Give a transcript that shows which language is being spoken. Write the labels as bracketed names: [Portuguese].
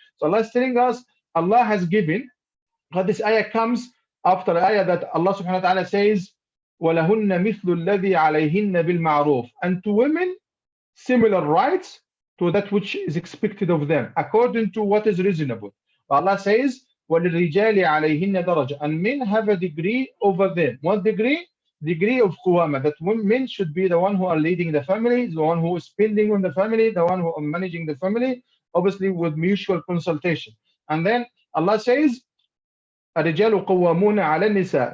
[English] So Allah is telling us, Allah has given, this ayah comes after the ayah that Allah subhanahu wa ta'ala says, [Arabic] وَلَهُنَّ مِثْلُ الَّذِي عَلَيْهِنَّ بِالْمَعْرُوفِ. [English] And to women, similar rights to that which is expected of them, according to what is reasonable. Allah says, [Arabic] وَلِلْرِجَالِ عَلَيْهِنَّ دَرَجَةً. [English] And men have a degree over them. What degree? Degree of Quwama, that men should be the one who are leading the family, the one who is spending on the family, the one who are managing the family, obviously with mutual consultation. And then Allah says, [Arabic] الرجال قوامون على النساء.